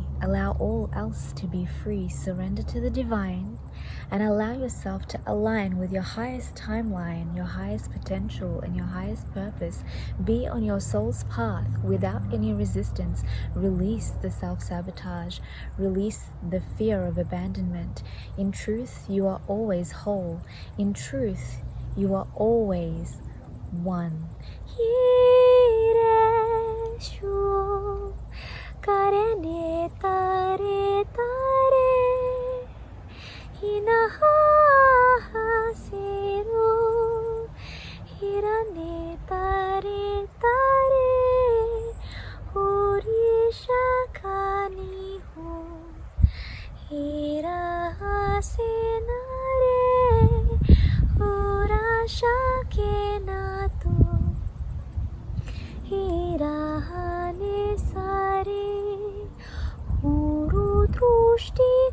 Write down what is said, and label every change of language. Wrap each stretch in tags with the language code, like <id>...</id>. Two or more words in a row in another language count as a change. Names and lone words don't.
<en>Allow all else to be free. Surrender to the divine and allow yourself to align with your highest timeline, your highest potential, and your highest purpose. Be on your soul's path without any resistance. Release the self-sabotage. Release the fear of abandonment. In truth, you are always whole. In truth, you are always one. Hireshu karene tare tare hinaha seru hirane tare tare urisha kani hu hira senare urasha kenatu hirahane sare uru drushti</en>